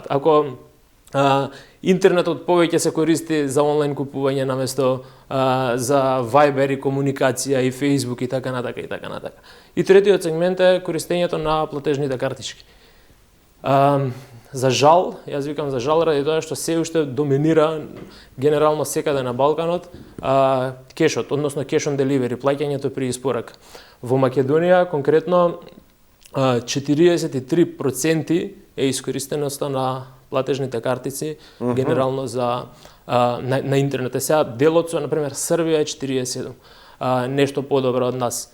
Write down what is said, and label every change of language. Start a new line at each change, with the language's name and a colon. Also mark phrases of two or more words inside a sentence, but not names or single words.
Macedonian: Ако интернетот повеќе се користи за онлайн купување наместо за Viber и комуникација и Facebook и така натака и така натака. И третиот сегмент е користењето на платежните картички. За жал, јас викам за жал ради тоа што се уште доминира генерално секаде на Балканот кешот, односно
English: cash on delivery,
Macedonian: плаќањето при испорака. Во Македонија конкретно 43% е искористеноста на платежните картици генерално за на интернет. Сега делот со на пример Србија е 47. Нешто подобро од нас.